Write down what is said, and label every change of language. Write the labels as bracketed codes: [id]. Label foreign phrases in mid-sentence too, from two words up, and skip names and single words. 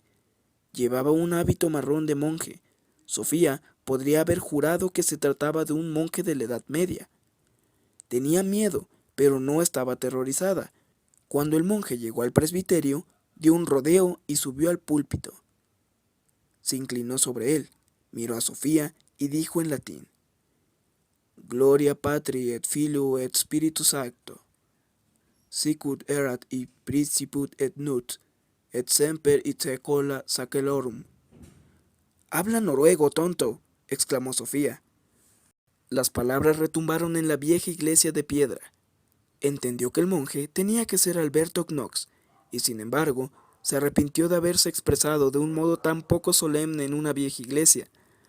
[es] Llevaba un hábito marrón de monje. Sofía podría haber jurado que se trataba de un monje de la Edad Media. Tenía miedo, pero no estaba aterrorizada. Cuando el monje llegó al presbiterio, dio un rodeo y subió al púlpito. Se inclinó sobre él, miró a Sofía y dijo en latín: [la] Gloria Patri et Filio et Spiritus Sancto, sicut erat in principio et nunc, et semper in saecula saeculorum. [es] «Habla noruego, tonto», exclamó Sofía. Las palabras retumbaron en la vieja iglesia de piedra. Entendió que el monje tenía que ser Alberto Knox, y sin embargo, se arrepintió de haberse expresado de un modo tan poco solemne en una vieja iglesia.